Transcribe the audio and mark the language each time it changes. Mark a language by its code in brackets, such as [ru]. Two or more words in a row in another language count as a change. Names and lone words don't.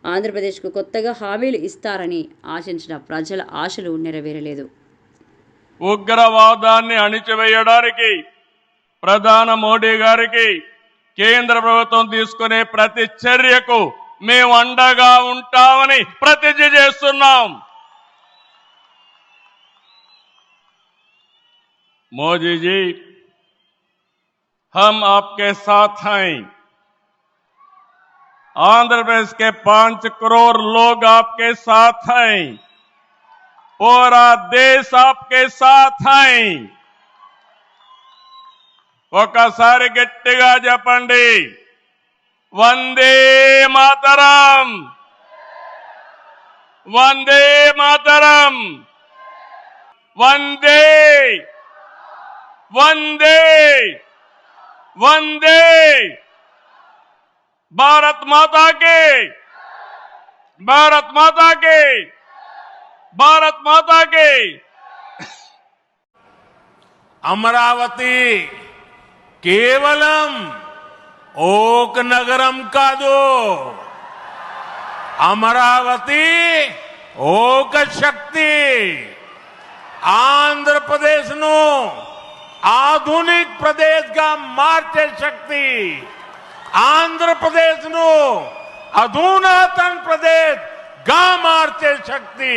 [te] ఆంధ్రప్రదేశ్కు కొత్తగా హామీలు ఇస్తారని ఆశించిన ప్రజల ఆశలు నెరవేరలేదు. ఉగ్రవాదాన్ని అణిచివేయడానికి ప్రధాని మోడీ గారికి కేంద్ర ప్రభుత్వం తీసుకునే ప్రతి చర్యకు మేము అండగా ఉంటామని ప్రతిజ్ఞ చేస్తున్నాం. [hi] मोदी जी, हम आपके साथ हैं. आंध्र प्रदेश के 5 करोड़ लोग आपके साथ हैं. पूरा देश आपके साथ हैं. [te] ఒకసారి గట్టిగా చెప్పండి, వందే మాతరం, వందే మాతరం, వందే వందే వందే [hi] भारत माता की, भारत माता की, भारत माता की. [te] అమరావతి కేవలం ఓక నగరం కాదు, అమరావతి ఓక శక్తి. ఆంధ్రప్రదేశ్ ను ఆధునిక ప్రదేశ్ గా మార్చే శక్తి, ఆంధ్రప్రదేశ్ ను అధునాతన ప్రదేశ్ గా మార్చే శక్తి.